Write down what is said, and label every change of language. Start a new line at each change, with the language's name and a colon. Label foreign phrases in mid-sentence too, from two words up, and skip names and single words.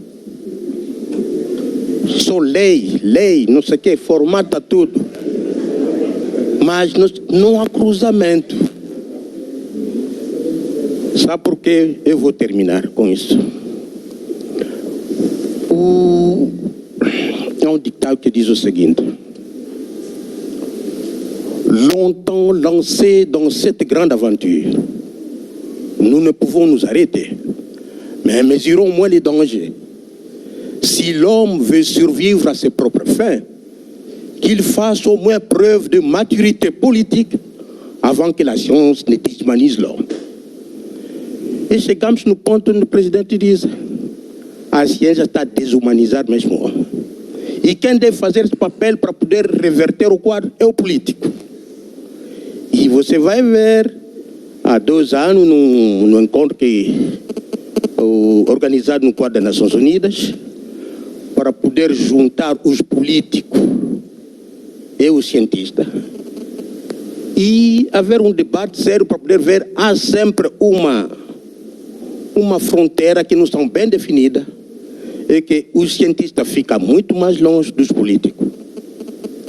Portuguese: Só lei, não sei o que, formata tudo, mas não há cruzamento. Sabe por quê? Eu vou terminar com isso. É um ditado que diz o seguinte:
French: longtemps lancés dans cette grande aventure, nous ne pouvons nous arrêter, mais mesurons moins les dangers. Si l'homme veut survivre à ses propres fins, qu'il fasse au moins preuve de maturité politique avant que la science ne déshumanise l'homme.
Portuguese: E chegamos no ponto onde o presidente diz: a ciência está desumanizada mesmo. E quem deve fazer esse papel para poder reverter o quadro é o político. E você vai ver, há 2 anos, no encontro organizado no quadro das Nações Unidas, para poder juntar os políticos e os cientistas, e haver um debate sério para poder ver, há sempre uma fronteira que não está bem definida, e que os cientistas ficam muito mais longe dos políticos.